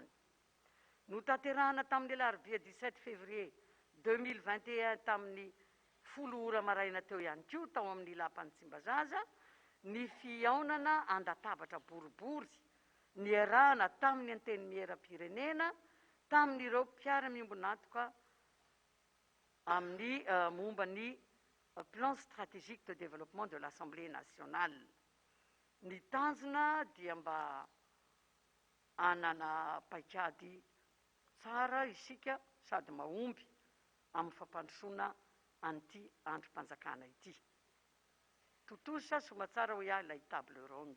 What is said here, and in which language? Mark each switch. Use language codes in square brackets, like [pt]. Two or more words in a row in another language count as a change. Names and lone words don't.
[mg] Notanterahana tamin'ny alarobia 17 février 2021 tamin'ny 10 ora maraina teo ihany koa tao amin'ny lapan'ny Tsimbazaza ny fiaonana andatabatra boribory ny arahana tamin'ny anteny miera-pirenena tamin'ireo mpiara-miombonatoka amin'ny momba ny [fr] plan stratégique de développement de l'Assemblée nationale. [mg] Ny tanjona dia mba anana paikady tsara isika sady mahomby amin'ny fampandrosoana an'ity androm-panjakana ity. Totosa somatsara ho iahy ilay [fr] table ronde.